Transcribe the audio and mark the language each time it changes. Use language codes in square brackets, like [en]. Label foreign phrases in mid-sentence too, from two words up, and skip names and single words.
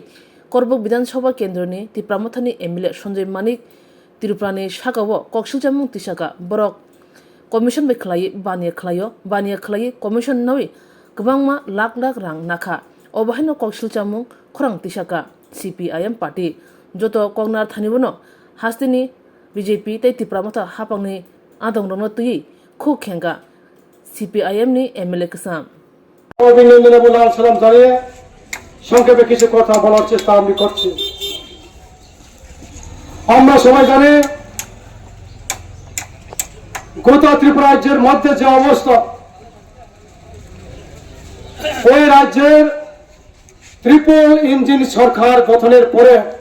[trp] Korbu Bidan Sabha Kendroni Tipramothani MLA Sanjay Manik Tirupurani Shakawo Kokshilchamung Tishaka Borok Commission Bekhlai Bania Khlayo Commission Nawi Gbangma Lak Rang Nakha Obahino Kokshilchamung Khorang Tishaka CPIM Party Joto Kongnar Thanibono Hastini BJP Tei Tipramotha Hapangni Adongrono Tui Khu Khenga CPIM ni MLA Kasam [bn] অভিনন্দন বলার সালাম জানিয়ে সংক্ষেপে কিছু কথা বলার চেষ্টা আমি করছি। আমরা সবাই জানি গোটা ত্রিপুরা রাজ্যের মধ্যে যে অবস্থা, ওই রাজ্যের [en] triple engine [bn] সরকার গঠনের পরে